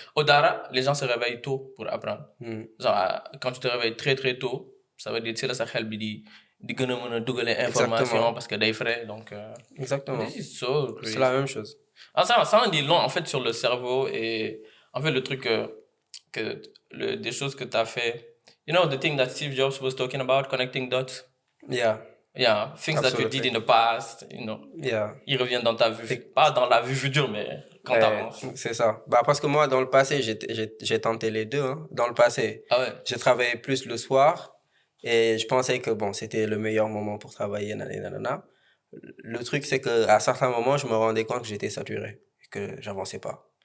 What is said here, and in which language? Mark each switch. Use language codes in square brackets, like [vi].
[fr] Au Dara, les gens se réveillent tôt pour apprendre. Genre, quand tu te réveilles très très tôt, ça veut dire, tu sais, là, ça [wo] xel bi di gën a mën a dugalee [fr] information parce que day frais, donc... Exactement. [en] This is so crazy. [fr] C'est la même chose. Ah, ça en dit long, en fait, sur le cerveau et... En fait, le truc des choses que tu as fait... [en] You know, the thing that Steve Jobs was talking about, connecting dots? Yeah. Yeah, things that you did in the past, you know. Yeah. [fr] Ils reviennent dans ta vue, pas dans la vue future, mais quand t'avances. C'est ça. Bah, parce que moi, dans le passé, j'ai tenté les deux, hein. Dans le passé, j'ai travaillé plus le soir et je pensais que bon, c'était le meilleur moment pour travailler, nanana. Le truc, c'est qu'à certains moments, je me rendais compte que j'étais saturé et que j'avançais pas.